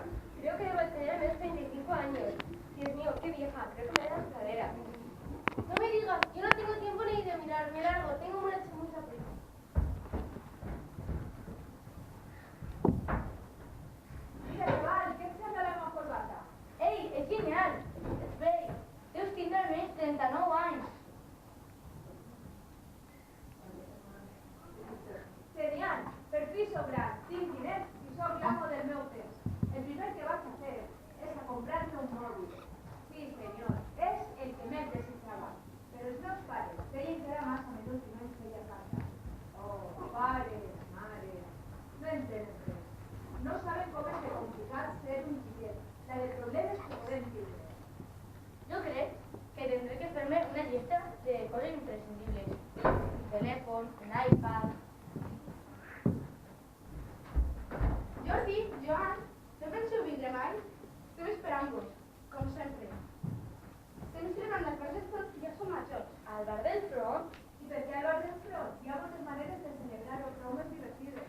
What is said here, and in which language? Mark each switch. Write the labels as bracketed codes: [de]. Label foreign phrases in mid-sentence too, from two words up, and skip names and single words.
[es] Creo que debo tener menos 35 años. Dios mío, qué vieja. Creo que me da las caderas. No me digas, yo no tengo tiempo ni de mirarme largo. Tengo mucha prisa. Mira, chaval, [ca] què et sembla la meva corbata? Ei, és genial. És vell. Deus tindre almenys 39 anys. Genial, per fi sobrat, tinc diners i sóc l'amo del meu temps. El primer que vaig a fer és a comprar-me un mòbil. Sí, senyor, és el que més desitjava. Però els meus pares deien que era massa menut i no ens feia falta. Oh, pares, mares, no entenen res. No saben com és de complicat ser un xiquet, la de problemes que podem tindre. [es] Yo creo que tendré que hacerme una lista de cosas imprescindibles. Un teléfono, un iPad. [ca] Jordi, Joan, no penseu vindre mai? Estem esperant-vos, com sempre. Estem celebrant el bar del front i ja som majors. Al bar del front. I per què al bar del front? Hi ha moltes maneres de celebrar-ho, prou més divertides.